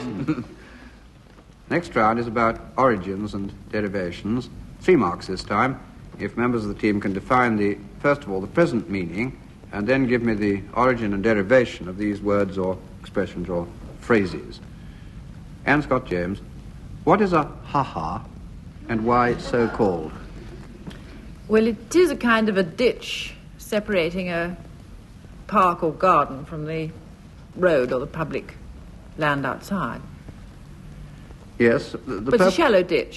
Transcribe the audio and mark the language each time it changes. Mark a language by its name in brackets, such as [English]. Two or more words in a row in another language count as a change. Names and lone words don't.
[English] Next round is about origins and derivations. 3 marks this time. If members of the team can define first of all, the present meaning, and then give me the origin and derivation of these words or expressions or phrases. Anne Scott James, what is a ha-ha and why so called? Well, it is a kind of a ditch separating a park or garden from the road or the public land outside. Yes, But it's a shallow ditch.